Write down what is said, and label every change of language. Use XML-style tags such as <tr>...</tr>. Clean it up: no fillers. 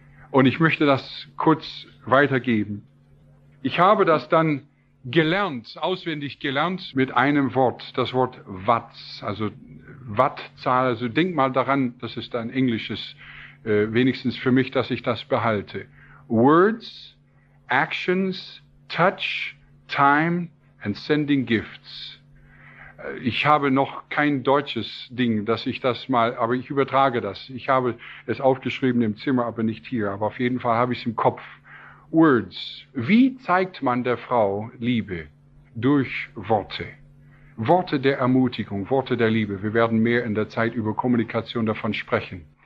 <de>Und ich möchte das kurz weitergeben. Ich habe das dann gelernt, auswendig gelernt, mit einem Wort, das Wort Watts, also Wattzahl. Also denk mal daran, das ist ein englisches, wenigstens für mich, dass ich das behalte.</de> <en>Words, Actions, Touch, Time and Sending Gifts.</en> <de>Ich habe noch kein deutsches Ding, dass ich das mal, aber ich übertrage das. Ich habe es aufgeschrieben im Zimmer, aber nicht hier. Aber auf jeden Fall habe ich es im Kopf. Words. Wie zeigt man der Frau Liebe? Durch Worte. Worte der Ermutigung, Worte der Liebe. Wir werden mehr in der Zeit über Kommunikation davon sprechen.</de>